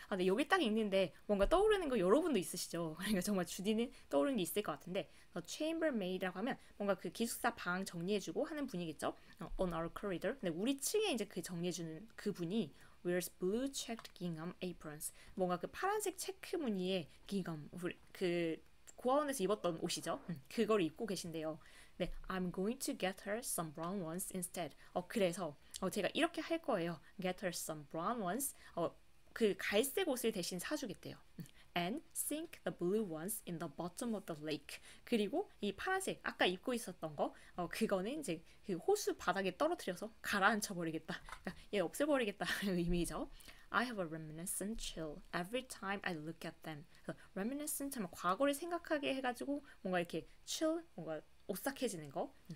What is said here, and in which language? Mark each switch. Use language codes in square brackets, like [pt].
[ko] 근데 여기 딱 읽는데 뭔가 떠오르는 거 여러분도 있으시죠? 그러니까 정말 주디는 떠오르는 게 있을 것 같은데 [en] The chambermaid [ko] 라고 하면 뭔가 그 기숙사 방 정리해주고 하는 분이겠죠? [en] On our corridor. [ko] 근데 우리 층에 이제 그 정리해주는 그 분이 [en] wears blue-checked gingham aprons. [ko] 뭔가 그 파란색 체크 무늬의 gingham 그 고아원에서 입었던 옷이죠. 그걸 입고 계신데요. [en] 네, I'm going to get her some brown ones instead. [ko] 그래서 제가 이렇게 할 거예요. [en] Get her some brown ones. [ko] 그 갈색 옷을 대신 사주겠대요. [en] and sink the blue ones in the bottom of the lake. [ko] 그리고 이 파란색 아까 입고 있었던 거 그거는 이제 그 호수 바닥에 떨어뜨려서 가라앉혀 버리겠다. 그러니까 얘 없애버리겠다는 의미죠. [en] I have a reminiscent chill every time I look at them. [ko] reminiscent 하면 과거를 생각하게 해가지고 뭔가 이렇게 chill 뭔가 오싹해지는 거.